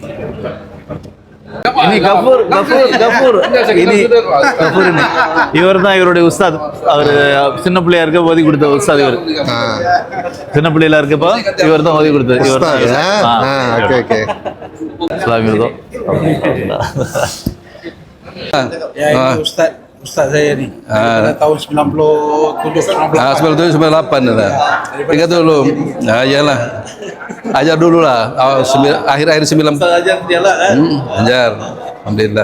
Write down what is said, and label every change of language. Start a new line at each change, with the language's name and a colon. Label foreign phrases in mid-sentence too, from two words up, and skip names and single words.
Tamil: இனி கபூர் இனி கபூர் இவர் தான் இவருடைய உஸ்தாத். அவர் சின்ன பிள்ளையா இருக்க ஓதி கொடுத்த உஸ்தாத் இவர். சின்ன பிள்ளையில இருக்கப்போ இவர் தான் ஓதி கொடுத்தது. இவர் தான்.
English: Okay okay.
Tamil: இஸ்லாமியர்தான்.
Malay: Ustaz saya ni tahun 97 98 dah. Ingat dulu. Iyalah. Ajar dulu lah. Akhir-akhir 90. Ajar dia lah kan. Ajar. Alhamdulillah.